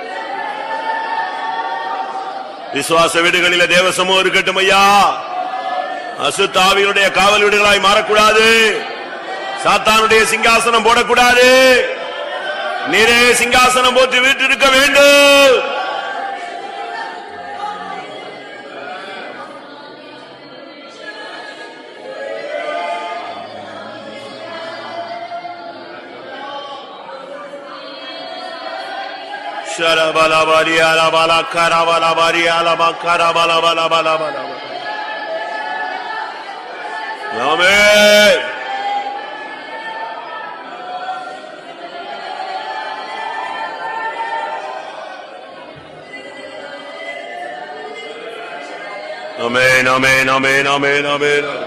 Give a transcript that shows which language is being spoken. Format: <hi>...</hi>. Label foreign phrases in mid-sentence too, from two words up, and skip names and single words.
<ta>விசுவாச வீடுகளில் தேவ சமூகம் இருக்கட்டும் ஐயா. அசுத்த ஆவியினுடைய காவல் வீடுகளாய் மாறக்கூடாது. சாத்தானுடைய சிங்காசனம் போடக்கூடாது. நீரே சிங்காசனம் போட்டு வீட்டு இருக்க வேண்டும். Sharabala bari ala bala karabala bari ala bakara bala bala bala bala. Amen. Amen, amen, amen, amen, amen.</ta>